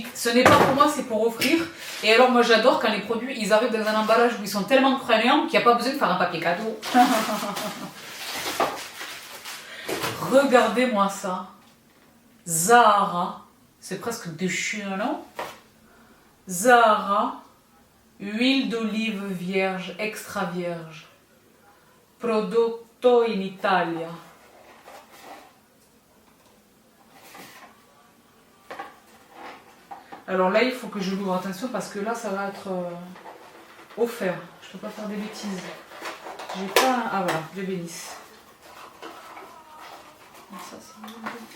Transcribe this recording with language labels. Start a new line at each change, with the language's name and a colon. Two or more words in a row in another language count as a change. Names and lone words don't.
French: Ce n'est pas pour moi, c'est pour offrir. Et alors, moi, j'adore quand les produits, ils arrivent dans un emballage où ils sont tellement craignants qu'il n'y a pas besoin de faire un papier cadeau. Regardez-moi ça. Zahara. C'est presque déchirant, non? Zahara. Huile d'olive vierge, extra vierge.
Italian: Prodotto in Italia.
French: Alors là, il faut que je l'ouvre, attention, parce que là, ça va être offert. Je ne peux pas faire des bêtises. J'ai pas... Ah voilà, Dieu bénisse. Ça, c'est bon.